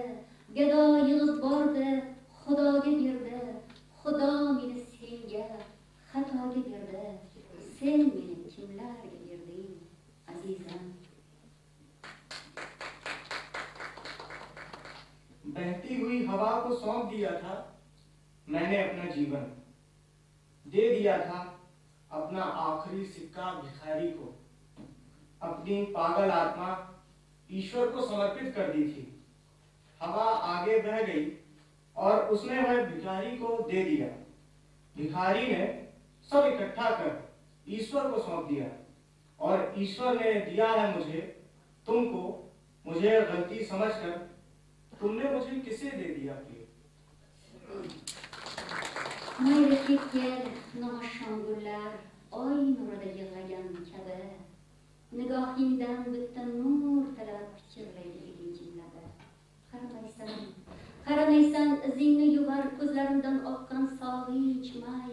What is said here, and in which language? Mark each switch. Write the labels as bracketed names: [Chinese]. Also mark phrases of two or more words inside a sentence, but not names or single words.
[Uzbek] Gado yig'ib bordi, Xudoga berdi. Xudo meni senga xatoga berdi. Sen meni kimlarga berding, azizam? [Hindi] बहती हुई हवा को सौंप दिया था मैंने अपना जीवन, दे दिया था अपना आखिरी सिक्का भिखारी को, अपनी पागल आत्मा ईश्वर को समर्पित कर दी थी। हवा आगे बह गई और उसने वह भिखारी को दे दिया। भिखारी ने सब इकट्ठा कर ईश्वर को सौंप दिया और ईश्वर ने दिया है मुझे, तुमको, मुझे गलती समझकर तुमने मुझे किसे दे दिया प्रिय? [Uzbek] Mayli ketgan noshon gullar oy nurida yig'lagan kabi, nigohingdan bitta nur tilab pichirlaydi ilinjilladi. Qaramaysan izingni yuvar ko'zlarimdan oqqan sog'inch may.